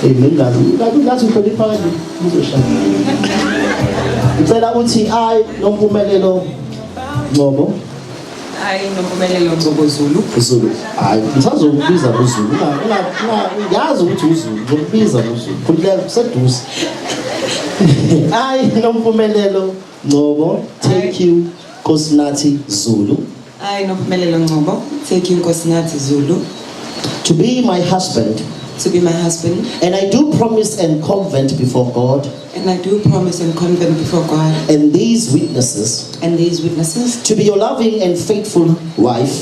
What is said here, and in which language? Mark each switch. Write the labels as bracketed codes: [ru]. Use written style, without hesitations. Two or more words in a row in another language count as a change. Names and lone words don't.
[zu] ngathi uhlonipha kanjani uzoshaya. Ngicela uthi I Nompumelelo Ngcobo. [en] I Nompumelelo Ngcobo Zulu. Zulu. [zu] Hayi, ngisazokubiza uZulu. Ngazi ukuthi uZulu, ngizokubiza uZulu. Khuleka kuseduze. I Nompumelelo Ngcobo, [en] take you Nkosinathi Zulu. I Nompumelelo Ngcobo, take you Nkosinathi Zulu. To be my husband. To be my husband. And I do promise and covenant before God. And I do promise and covenant before God. And these witnesses. And these witnesses. To be your loving and faithful wife.